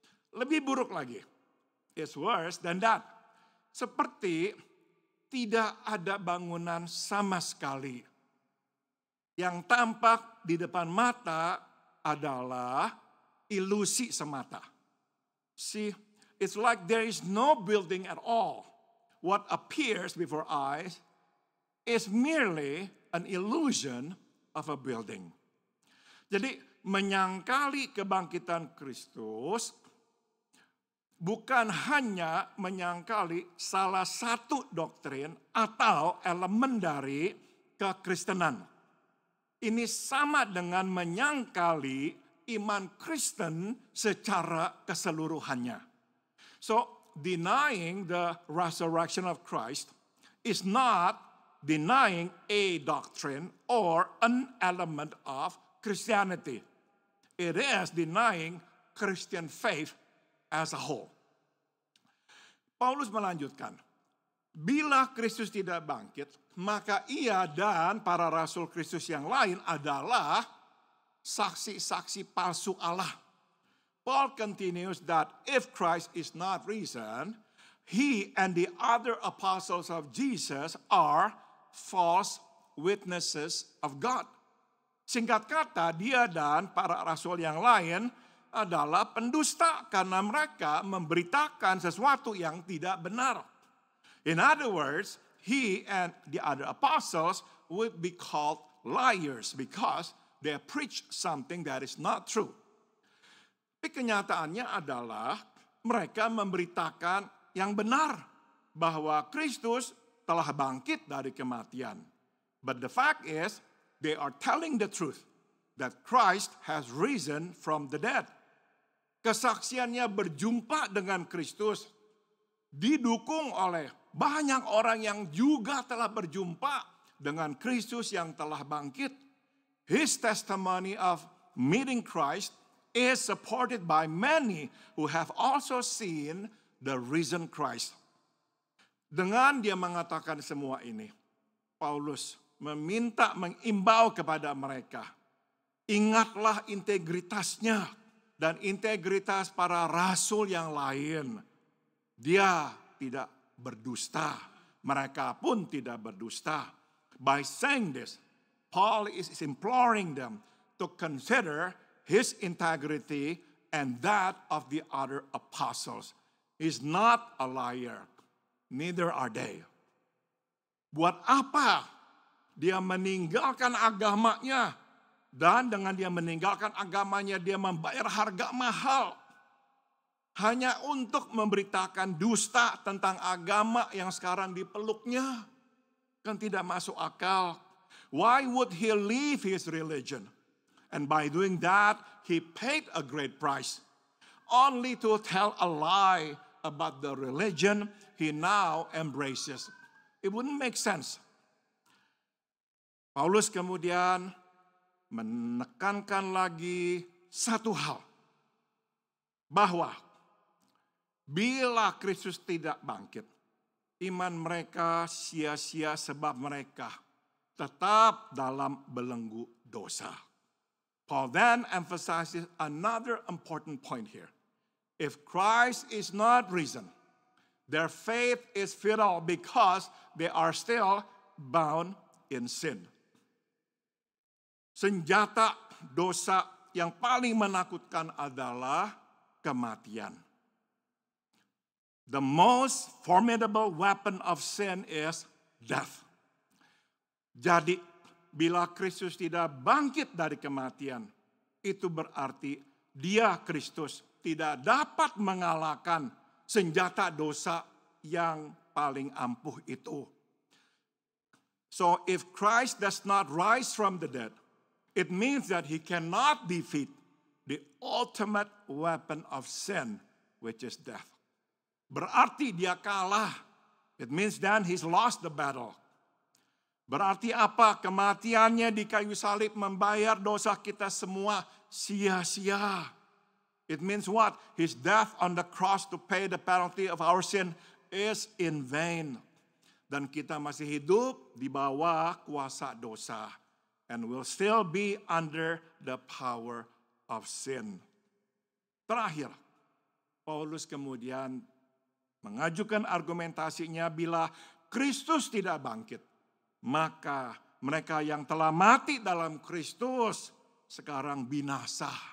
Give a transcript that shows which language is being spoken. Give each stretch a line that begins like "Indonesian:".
Indonesian: Lebih buruk lagi,
English: it's worse than that.
Indonesian: Seperti tidak ada bangunan sama sekali. Yang tampak di depan mata adalah ilusi semata.
English: See, it's like there is no building at all. What appears before eyes is merely an illusion of a building.
Indonesian: Jadi menyangkali kebangkitan Kristus bukan hanya menyangkali salah satu doktrin atau elemen dari kekristenan. Ini sama dengan menyangkali iman Kristen secara keseluruhannya.
English: So, denying the resurrection of Christ is not denying a doctrine or an element of Christianity. It is denying Christian faith as a whole.
Indonesian: Paulus melanjutkan, Bila Kristus tidak bangkit, maka ia dan para rasul Kristus yang lain adalah saksi-saksi palsu Allah.
English: Paul continues that if Christ is not risen, he and the other apostles of Jesus are false witnesses of God.
Indonesian: Singkat kata, dia dan para rasul yang lain adalah pendusta karena mereka memberitakan sesuatu yang tidak benar.
English: In other words, he and the other apostles would be called liars because they preach something that is not true.
Indonesian: Tapi kenyataannya adalah mereka memberitakan yang benar bahwa Kristus telah bangkit dari kematian.
English: But the fact is, they are telling the truth that Christ has risen from the dead.
Indonesian: Kesaksiannya berjumpa dengan Kristus didukung oleh banyak orang yang juga telah berjumpa dengan Kristus yang telah bangkit.
English: His testimony of meeting Christ is supported by many who have also seen the risen Christ.
Indonesian: Dengan dia mengatakan semua ini, Paulus mengimbau kepada mereka, ingatlah integritasnya dan integritas para rasul yang lain. Dia tidak berdusta, mereka pun tidak berdusta.
English: By saying this, Paul is imploring them to consider his integrity and that of the other apostles. He's not a liar, neither are they.
Indonesian: Buat apa dia meninggalkan agamanya, dan dengan dia meninggalkan agamanya dia membayar harga mahal hanya untuk memberitakan dusta tentang agama yang sekarang dipeluknya? Kan tidak masuk akal.
English: Why would he leave his religion? And by doing that, he paid a great price. Only to tell a lie about the religion he now embraces. It wouldn't make sense.
Indonesian: Paulus kemudian menekankan lagi satu hal. Bahwa bila Kristus tidak bangkit, iman mereka sia-sia sebab mereka tetap dalam belenggu dosa.
English: Paul then emphasizes another important point here. If Christ is not risen, their faith is futile because they are still bound in sin.
Indonesian: Senjata dosa yang paling menakutkan adalah kematian.
English: The most formidable weapon of sin is death.
Indonesian: Jadi, bila Kristus tidak bangkit dari kematian, itu berarti dia, Kristus, tidak dapat mengalahkan senjata dosa yang paling ampuh itu.
English: So if Christ does not rise from the dead, it means that he cannot defeat the ultimate weapon of sin, which is death.
Indonesian: Berarti dia kalah.
English: It means then he's lost the battle.
Indonesian: Berarti apa? Kematiannya di kayu salib membayar dosa kita semua sia-sia.
English: It means what? His death on the cross to pay the penalty of our sin is in vain.
Indonesian: Dan kita masih hidup di bawah kuasa dosa.
English: And will still be under the power of sin.
Indonesian: Terakhir, Paulus kemudian mengajukan argumentasinya bila Kristus tidak bangkit, maka mereka yang telah mati dalam Kristus sekarang binasa.